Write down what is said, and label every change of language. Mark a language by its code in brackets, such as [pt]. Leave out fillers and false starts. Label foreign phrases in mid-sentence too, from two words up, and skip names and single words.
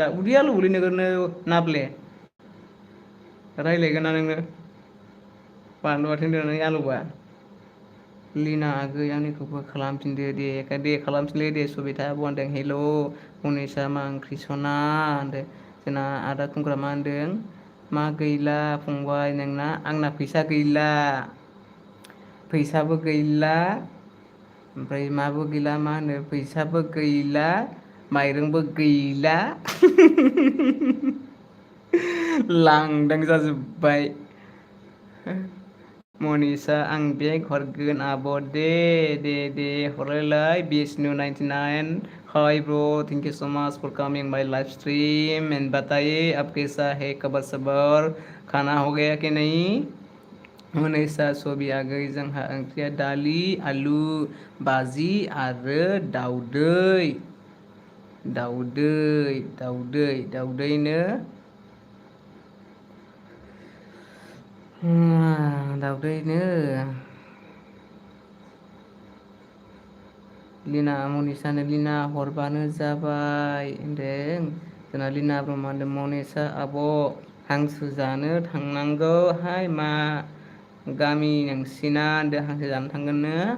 [brx] दा उदै आलौवोलै नोगोरनो नाब्ले रायज्लायगोन ना नोङो बानलु बाथोन देनानै आलौबा लिना आगै आंनिखौबो खालामफिनदो दे खालामफिनलै दे सबिता आब' होनदों हेल' मनिसा मा ओंख्रि सना होनदों जोंना आदा खुंग्रा मा होनदों मा गैला फंबाय नोंना आंना फैसा गैला फैसाबो गैला ओमफ्राय माबो गैला मा होनो फैसाबो गैला माइरंबो गैला लांदां जाजोब्बाय मनिसा आं बेग हरगोन आब' दे हरलायलाय बिष्णु 99 [en] hi bro thank you so much for coming my live stream and [hi] बताइए आप कैसा है खबर सबर खाना हो गया कि नहीं [brx] मनिसा सबि आगै जोंहा ओंख्रिया दालि आलु बाजि आरो दाउदैनो लिना मनिसानो लिना हरबानो जाबाय होनदों जोंना लिना ब्रह्म होनदों मनिसा आब' हांसो जानो थांनांगौहाय मा गामि नोंसिना होनदों हांसो जानो थांगोननो